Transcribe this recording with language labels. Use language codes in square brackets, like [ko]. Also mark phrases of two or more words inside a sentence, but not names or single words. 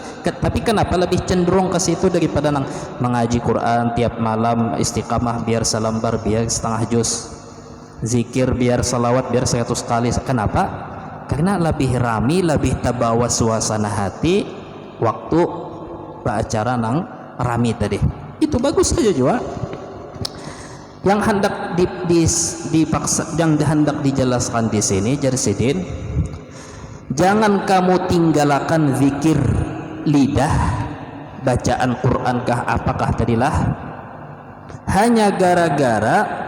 [id] Tapi kenapa lebih cenderung ke situ daripada nang mengaji Quran tiap malam istiqamah, biar selembar, biar setengah juz, zikir biar salawat biar 100 kali. Kenapa? Karena lebih rami, lebih terbawa suasana hati waktu beracara nang rami tadi. Itu bagus saja juga. Yang hendak dipaksa, yang hendak dijelaskan di sini Jarsidin, jangan kamu tinggalkan zikir lidah, bacaan Quran kah apakah tadilah, hanya gara-gara